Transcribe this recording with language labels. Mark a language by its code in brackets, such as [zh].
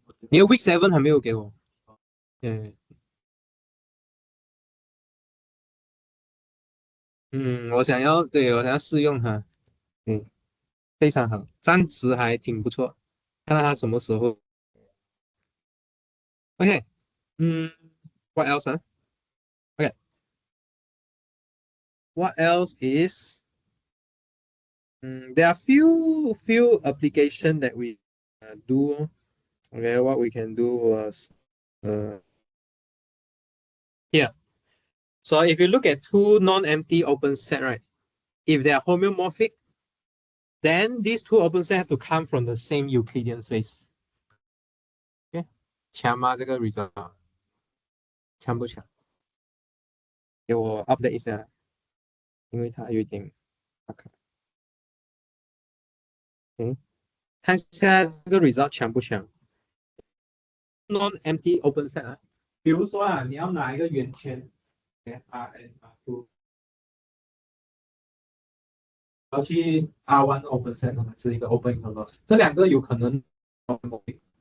[zh] 你的 week 7还没有给我。我想要，对，我想要试用它。嗯，非常好，暂时还挺不错，看看它什么时候。 [en] OK，嗯，what else 啊？OK，what else is there are few application that we do. Okay, what we can do was uh here. So if you look at two non-empty open set, right? If they are homeomorphic, then these two open set have to come from the same Euclidean space. [zh] Okay，强吗？这个 result 强不强？给我 update 一下，因为它有一点 OK，看一下这个 result 强不强？Non-empty open set 啊，比如说啊，你要拿一个圆圈，R2，要去 R1 open set 是一个 open interval，这两个有可能 homomorphic。